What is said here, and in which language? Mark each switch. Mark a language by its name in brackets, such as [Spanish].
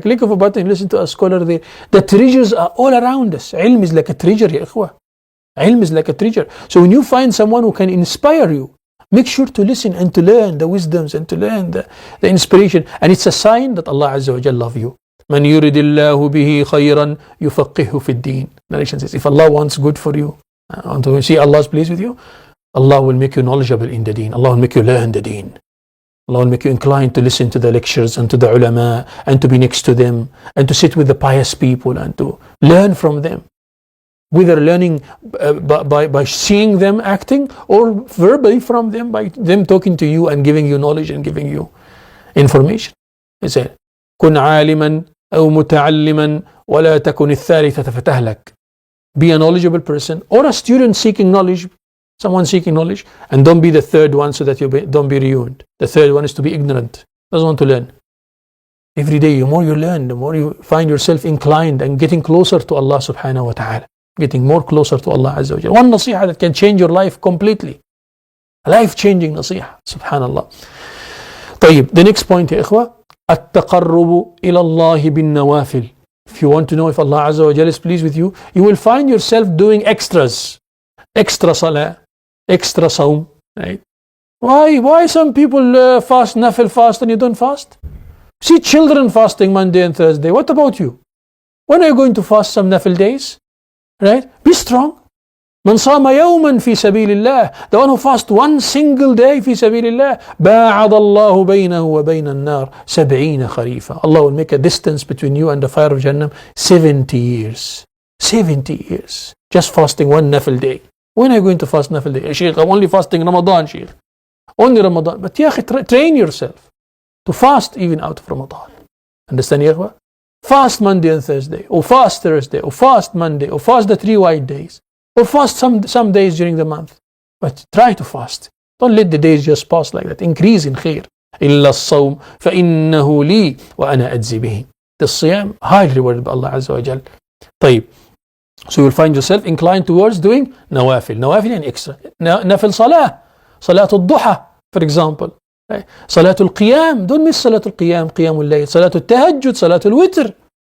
[English] A click of a button, you listen to a scholar there. The treasures are all around us. Ilm is like a treasure, ya ikhwah. Ilm is like a treasure. So when you find someone who can inspire you, make sure to listen and to learn the wisdoms and to learn the inspiration. And it's a sign that Allah Azza wa Jalla loves you. [Arabic] من يرد الله به خيرا يفقهه في الدين. [English] Narration says, if Allah wants good for you, want to see Allah's pleased with you, Allah will make you knowledgeable in the deen. Allah will make you learn the deen. Allah will make you inclined to listen to the lectures and to the ulama and to be next to them and to sit with the pious people and to learn from them. Whether learning by seeing them acting or verbally from them, by them talking to you and giving you knowledge and giving you information. He said, [Arabic] كن عالما أو متعلما ولا تكن الثالثة فتهلك. [English] be a knowledgeable person, or a student seeking knowledge, someone seeking knowledge, and don't be the third one so that you don't be ruined. The third one is to be ignorant, doesn't want to learn. Every day, the more you learn, the more you find yourself inclined and getting closer to Allah subhanahu wa ta'ala, getting more closer to Allah Azza wa Jalla. One nasiha that can change your life completely. A life-changing nasiha, subhanallah. [Arabic] طيب, [English] the next point, [Arabic] يا إخوة, التقرب إلى الله بالنوافل. [English] If you want to know if Allah Azza wa Jalla is pleased with you, you will find yourself doing extras. Extra salah, extra sawm, right? Why some people fast, nafil fast, and you don't fast? See children fasting Monday and Thursday. What about you? When are you going to fast some nafil days? Right? Be strong. [Arabic] من صام يوما في سبيل الله. [English] The one who fasts one single day [Arabic] في سبيل الله. باعد الله بينه وبين النار 70 خريفا. [English] Allah will make a distance between you and the fire of Jahannam 70 years. 70 years. Just fasting one nafil day. When are you going to fast nafil day? Sheikh, I'm only fasting Ramadan, Sheikh. Only Ramadan. But ya akhi, train yourself to fast even out of Ramadan. Understand, ya akhwa? Fast Monday and Thursday, or fast Thursday, or fast Monday, or fast the 3 white days, or fast some days during the month. But try to fast. Don't let the days just pass like that. Increase in khair. [Arabic] إلا الصوم فإنه لي وأنا أجزي به. [English] The siyam, highly rewarded by Allah Azza wa Jal. [Arabic] طيب. [English] So you'll find yourself inclined towards doing nawafil. Nawafil and extra. Nafil salah. Salatul duha, for example. Salatul qiyam. Don't miss Salatul qiyam, qiyamul layl. Salatul tahajjud, Salatul witr.